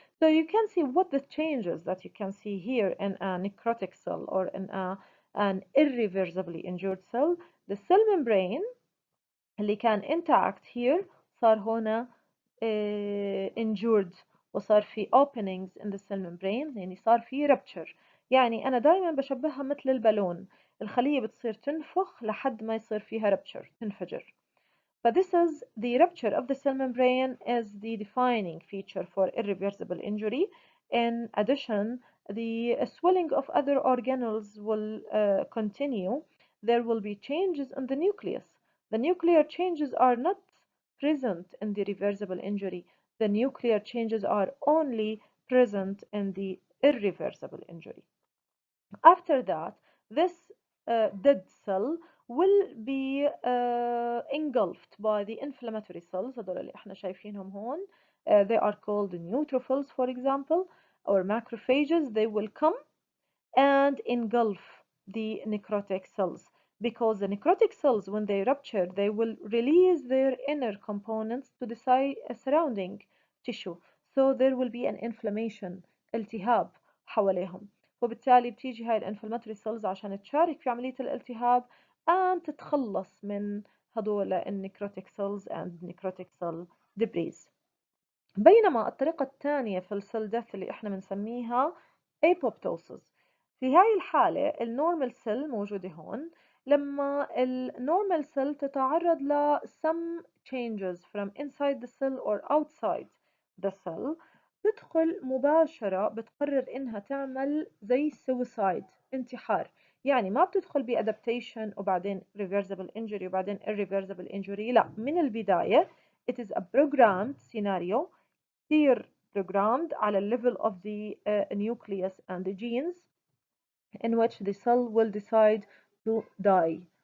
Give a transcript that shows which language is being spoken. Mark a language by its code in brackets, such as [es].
[en] So you can see what the changes that you can see here in a necrotic cell or in an irreversibly injured cell. The cell membrane [ar] اللي كان [en] intact here [ar] صار هنا [en] injured، [ar] وصار في [en] openings in the cell membrane، [ar] يعني صار في [en] rupture. [ar] يعني أنا دائما بشبهها مثل البالون، الخلية بتصير تنفخ لحد ما يصير فيها rupture، تنفجر. [en] But this is the rupture of the cell membrane is the defining feature for irreversible injury. In addition, the swelling of other organelles will continue. There will be changes in the nucleus. The nuclear changes are not present in the reversible injury. the nuclear changes are only present in the irreversible injury. After that, this dead cell will be engulfed by the inflammatory cells. [ar] هذول اللي احنا شايفينهم هون. [en] They are called neutrophils, for example, or macrophages. They will come and engulf the necrotic cells, because the necrotic cells, when they rupture, they will release their inner components to the surrounding tissue, so there will be an inflammation, [ar] التهاب حواليهم. وبالتالي بتيجي هاي الانفلاماتوري cells عشان تشارك في عملية الالتهاب and تتخلص من هدول النكروتيك cells and [en] necrotic cell debris. [ar] بينما الطريقة الثانية في السيل ديث اللي احنا بنسميها apoptosis. في هاي الحالة النورمال سيل موجودة هون. لما النورمال سيل تتعرض ل [en] some changes from inside the cell [ar] or outside the cell، تدخل مباشرة بتقرر إنها تعمل زي suicide، انتحار. يعني ما بتدخل ب [en] adaptation وبعدين reversible injury وبعدين irreversible injury، لا، [ar] من البداية [en] it is a programmed scenario، كتير programmed على ال level of the nucleus and the genes in which the cell will decide to die.